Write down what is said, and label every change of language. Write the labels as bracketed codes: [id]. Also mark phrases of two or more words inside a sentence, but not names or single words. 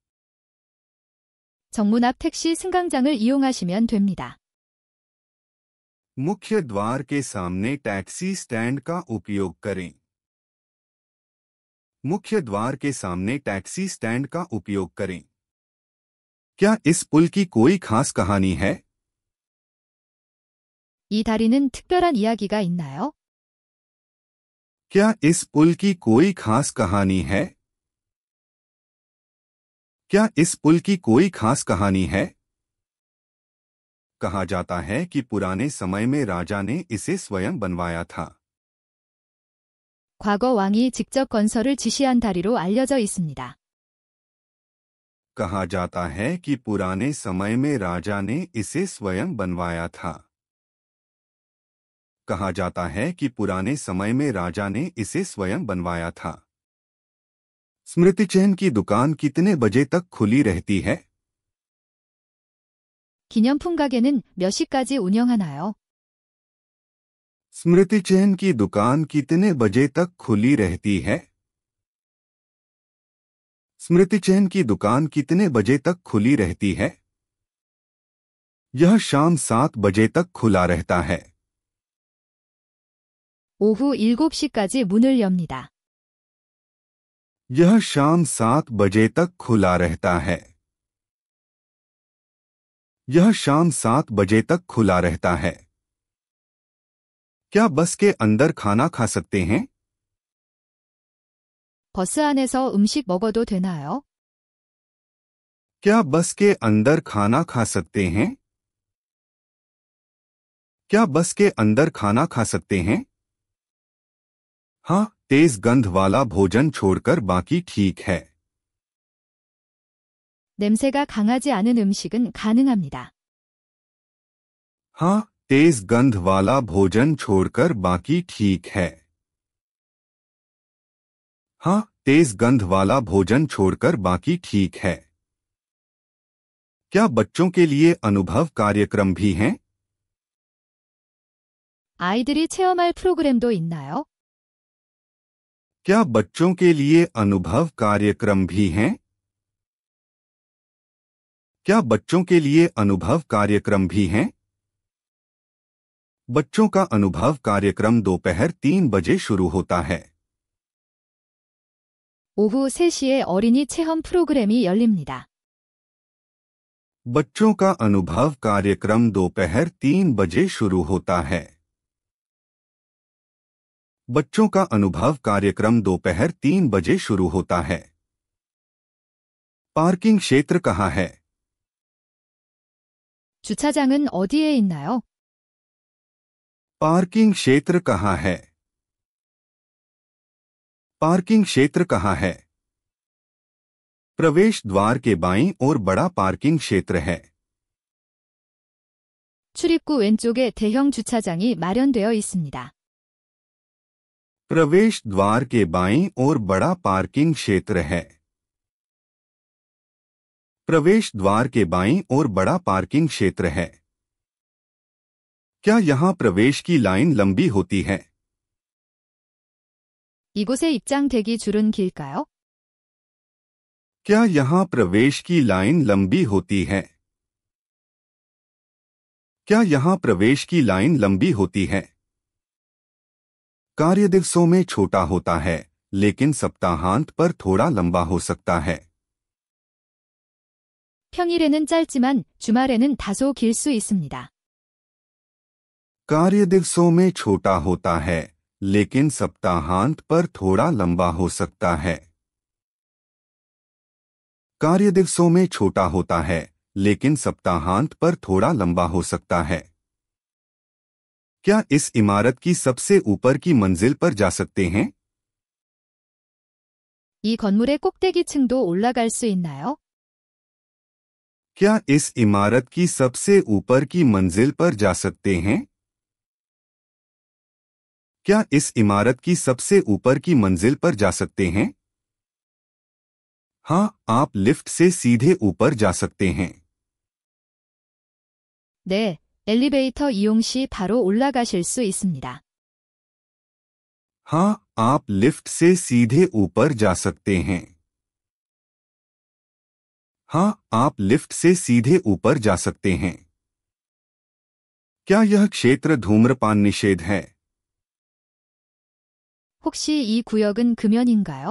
[ko] 정문 앞 택시 승강장을 이용하시면 됩니다. [hi] मुख्य द्वार के सामने [en] taxi stand [hi] का उपयोग करें। मुख्य द्वार के सामने [en] taxi stand [hi] का उपयोग करें। क्या इस पुल की कोई खास कहानी है? [ko] 이 다리는 특별한 이야기가 있나요? [hi] क्या इस पुल की कोई खास कहानी है? क्या इस पुल की कोई खास कहानी है? कहा जाता है कि पुराने समय में राजा ने इसे स्वयं बनवाया था। [ko] 과거 왕이 직접 건설을 지시한 다리로 알려져 있습니다. [hi] कहा जाता है कि पुराने समय में राजा ने इसे स्वयं बनवाया था। कहा जाता है कि पुराने समय में राजा ने इसे स्वयं बनवाया था। स्मृतिचिह्न की दुकान कितने बजे तक खुली रहती है? [ko] 기념품 가게는 몇 시까지 운영하나요? [hi] स्मृतिचिह्न की दुकान कितने बजे तक खुली रहती है? स्मृतिचिह्न की दुकान कितने बजे तक खुली रहती है? यह शाम 7 बजे तक खुला रहता है। [ko] 오후 7시까지 문을 엽니다. [hi] यह शाम 7 बजे तक खुला रहता है। यह शाम 7 बजे तक खुला रहता है। क्या बस के अंदर खाना खा सकते हैं? [ko] 버스 안에서 음식 먹어도 되나요? [hi] क्या बस के अंदर खाना खा सकते हैं? क्या बस के अंदर खाना खा सकते हैं? हाँ, तेज गंध वाला भोजन छोड़कर बाकी ठीक है। [ko] 냄새가 강하지 않은 음식은 가능합니다. [hi] हाँ, तेज गंध वाला भोजन छोड़कर बाकी ठीक है। हाँ, तेज गंध वाला भोजन छोड़कर बाकी ठीक है। क्या बच्चों के लिए अनुभव कार्यक्रम भी हैं? [ko] 아이들이 체험할 프로그램도 있나요? [hi] क्या बच्चों के लिए अनुभव कार्यक्रम भी हैं? क्या बच्चों के लिए अनुभव कार्यक्रम भी हैं? बच्चों का अनुभव कार्यक्रम दोपहर 3 बजे शुरू होता है। [ko] 오후 3시에 어린이 체험 프로그램이 열립니다. [hi] बच्चों का अनुभव कार्यक्रम दोपहर 3 बजे शुरू होता है। बच्चों का अनुभव कार्यक्रम दोपहर 3 बजे शुरू होता है। पार्किंग क्षेत्र कहाँ है? [ko] 주차장은 어디에 있나요? [hi] पार्किंग क्षेत्र कहाँ है? पार्किंग क्षेत्र कहाँ है? प्रवेश द्वार के बाईं ओर बड़ा पार्किंग क्षेत्र है। [ko] 출입구 왼쪽에 대형 주차장이 마련되어 있습니다. [hi] प्रवेश द्वार के बाईं ओर बड़ा पार्किंग क्षेत्र है। प्रवेश द्वार के बाईं ओर बड़ा पार्किंग क्षेत्र है। क्या यहाँ प्रवेश की लाइन लंबी होती है? [ko] 이곳에 입장 대기 줄은 길까요? [hi] क्या यहाँ प्रवेश की लाइन लंबी होती है? क्या यहाँ प्रवेश की लाइन लंबी होती है? कार्य दिवसों में छोटा होता है, लेकिन सप्ताहांत पर थोड़ा लंबा हो सकता है। [ko] 평일에는 짧지만 주말에는 다소 길 수 있습니다. [hi] कार्य दिवसों में छोटा होता है, लेकिन सप्ताहांत पर थोड़ा लंबा हो सकता है। कार्य दिवसों में छोटा होता है, लेकिन सप्ताहांत पर थोड़ा लंबा हो सकता है। क्या इस इमारत की सबसे ऊपर की मंजिल पर जा सकते हैं? [ko] 이 건물의 꼭대기층도 올라갈 수 있나요? [hi] क्या इस इमारत की सबसे ऊपर की मंजिल पर जा सकते हैं? क्या इस इमारत की सबसे ऊपर की मंजिल पर जा सकते हैं? हाँ, आप लिफ्ट से सीधे ऊपर जा सकते हैं। [ko] 네, 엘리베이터 이용 시 바로 올라가실 수 있습니다. [hi] हाँ, आप लिफ्ट से सीधे ऊपर जा सकते हैं। हाँ, आप लिफ्ट से सीधे ऊपर जा सकते हैं। क्या यह क्षेत्र धूम्रपान निषेध है? [ko] 혹시 이 구역은 금연인가요?